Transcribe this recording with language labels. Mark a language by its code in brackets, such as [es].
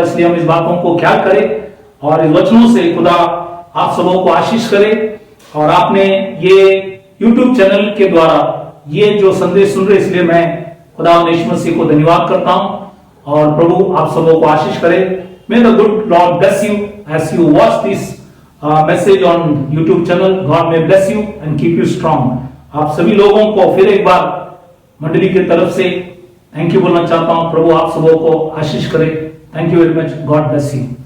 [hi] इसलिए हम इस बातों को ख्याल करें और इस वचनों से खुदा आप सबों को आशीष करे। और आपने ये YouTube चैनल के द्वारा ये जो संदेश सुन रहे, इसलिए मैं खुदा यीशु मसीह को धन्यवाद करता हूं और प्रभु आप सबों को आशीष करे। [en] May the good Lord bless you as you watch this message on YouTube channel. God may bless you and keep you strong. [hi] आप सभी लोगों को फिर एक बार मंडली की तरफ से थैंक यू बोलना चाहता हूं। प्रभु आप सबों को आशीष करे। Thank you very much. God bless you.